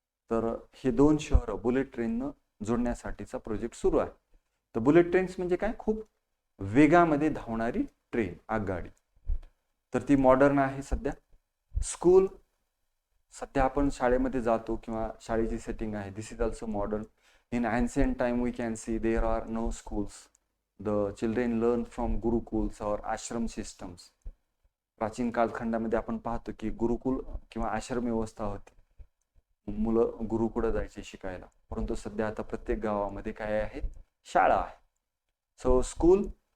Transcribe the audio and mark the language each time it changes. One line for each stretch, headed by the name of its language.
Marathi: तर हे 2 शहरं बुलेट ट्रेननं जोडण्यासाठीचा प्रोजेक्ट सुरू आहे. तर बुलेट ट्रेन्स म्हणजे काय, खूप वेगामध्ये धावणारी ट्रेन, आगगाडी. तर ती मॉडर्न आहे सध्या. स्कूल, सध्या आपण शाळेमध्ये जातो किंवा शाळेची सेटिंग आहे,
English: This is also modern. In ancient time we can see there are no schools. The children learn from gurukuls और ashram systems.
Marathi: प्राचीन कालखंडामध्ये आपण पाहतो की गुरुकुल किंवा आश्रम व्यवस्था होती, मुलं गुरुकुळं जायचे शिकायला. परंतु सध्या आता प्रत्येक गावामध्ये काय आहे, शाळा आहे. So school.